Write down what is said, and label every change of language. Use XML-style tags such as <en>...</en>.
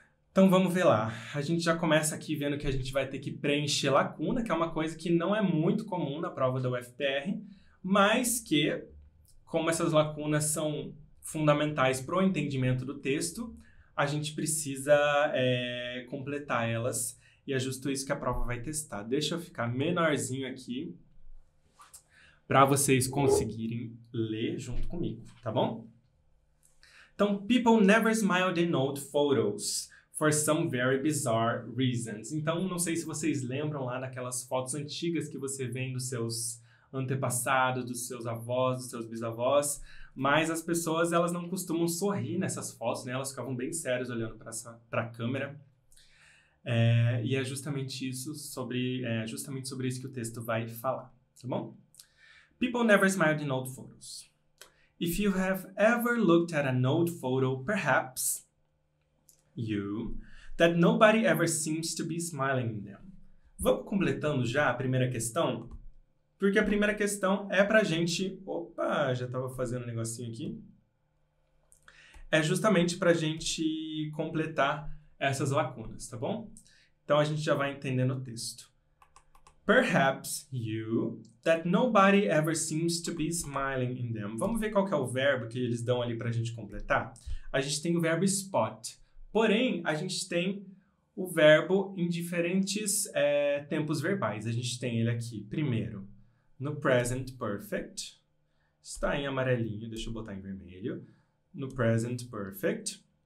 <pt>Então, vamos ver lá. A gente já começa aqui vendo que a gente vai ter que preencher lacuna, que é uma coisa que não é muito comum na prova da UFPR, mas que, como essas lacunas são fundamentais para o entendimento do texto, a gente precisa completar elas e é justo isso que a prova vai testar. Deixa eu ficar menorzinho aqui para vocês conseguirem ler junto comigo, tá bom? Então,</pt> <en>people never smiled in old photos for some very bizarre reasons.</en> <pt>Então, não sei se vocês lembram lá daquelas fotos antigas que você vê dos seus antepassados, dos seus avós, dos seus bisavós, mas as pessoas, elas não costumam sorrir nessas fotos, né? Elas ficavam bem sérias olhando para a câmera. E é justamente justamente sobre isso que o texto vai falar, tá bom?</pt> <en>People never smiled in old photos. If you have ever looked at an old photo, perhaps that nobody ever seems to be smiling in them.</en> <pt>Vamos completando já a primeira questão? Porque a primeira questão é pra gente... Opa, já estava fazendo um negocinho aqui. É justamente pra gente completar essas lacunas, tá bom? Então, a gente já vai entendendo o texto.</pt> <en>Perhaps that nobody ever seems to be smiling in them.</en> <pt>Vamos ver qual que é o verbo que eles dão ali pra gente completar? A gente tem o verbo spot. Porém, a gente tem o verbo em diferentes tempos verbais. A gente tem ele aqui, primeiro, no present perfect, está em amarelinho, deixa eu botar em vermelho, no present perfect.</pt>